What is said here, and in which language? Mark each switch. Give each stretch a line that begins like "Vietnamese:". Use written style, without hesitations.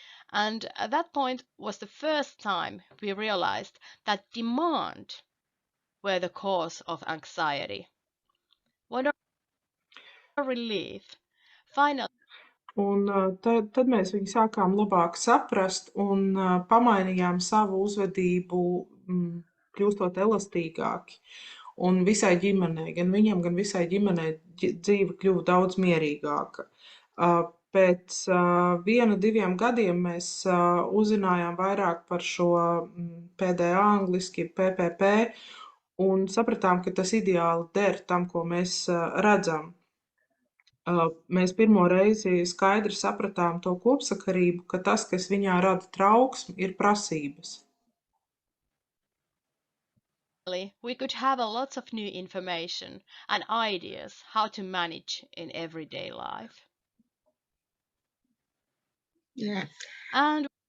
English: And at that point was the first time we realized that demand were the cause of anxiety. What a relief. Finally,
Latvian: Un tad mēs viņu sākām labāk saprast un pamainījām savu uzvedību, kļūstot elastīgāki. Un visai ģimenei, gan viņam, gan visai ģimenei dzīve kļuva daudz mierīgāka. Pēc 1-2 gadiem mēs uzzinājām vairāk par šo PDA, angliski PPP, un sapratām, ka tas ideāli der tam, ko mēs redzam. Mēs pirmo reizi skaidri sapratām to kopsakarību, ka tas, kas viņā rada trauksmi, ir prasības.
English: We could have a lot of new information and ideas how to manage in everyday life. Yeah. And